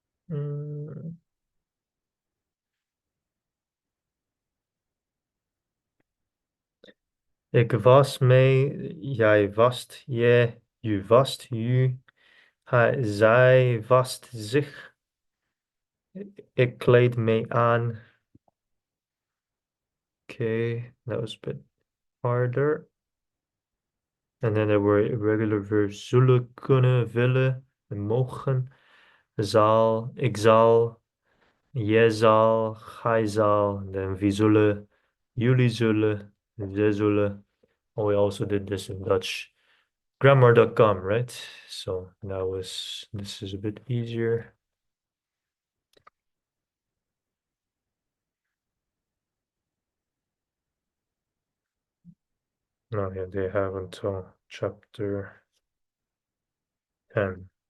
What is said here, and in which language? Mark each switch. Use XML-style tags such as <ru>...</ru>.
<nl>Mm, Ik was mee, jij wast je, je wast je, zij wast zich, ik kleed me aan.</nl> <en>Okay, that was a bit harder. And then there were irregular verbs</en> <nl>zullen, kunnen, willen, en mogen, zal, ik zal, Jij zal, gij zal, then we zullen, jullie zullen, zij zullen.</nl> <en>Oh, we also did this in Dutch. Grammar.com, right? So this is a bit easier. No, yeah, they have until chapter 10.</en>